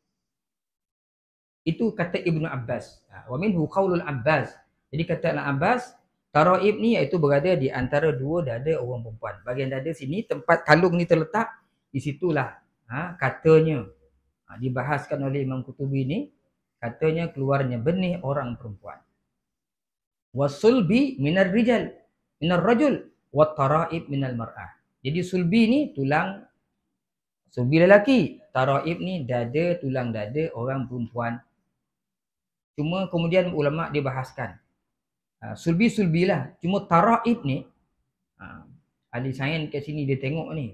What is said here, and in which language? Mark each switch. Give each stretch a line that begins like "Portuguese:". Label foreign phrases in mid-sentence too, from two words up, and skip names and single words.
Malay: Itu kata Ibnu Abbas.
Arabic: ومنه قول العباس.
Malay: Jadi kata Al-Abbas, taraib ni iaitu berada di antara dua dada orang perempuan. Bahagian dada sini, tempat kalung ni terletak, di situlah katanya dibahaskan oleh Imam Qurtubi ni, katanya keluarnya benih orang perempuan.
Arabic: والصلب من الرجال، من الرجل، والترائب من المرأة.
Malay: Jadi sulbi ni tulang sulbi lelaki, taraib ni dada, tulang dada orang perempuan. Cuma kemudian ulama' dibahaskan. Sulbi-sulbi lah. Cuma taraib ni, ahli sains kat sini dia tengok ni.